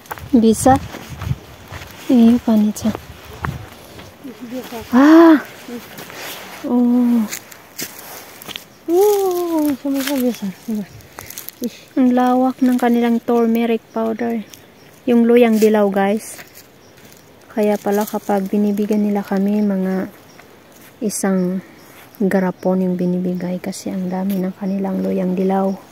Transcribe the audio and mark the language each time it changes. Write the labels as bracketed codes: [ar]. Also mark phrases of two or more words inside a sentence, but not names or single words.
[id] Bisa? Iya, panitsa. Ah! Oh. Oh, sama-sama biasa. [tl] Ang lawak ng kanilang [en] turmeric powder. [tl] Yung luyang dilaw, guys. Kaya pala kapag binibigyan nila kami, mga isang garapon yung binibigay kasi ang dami ng kanilang luyang dilaw.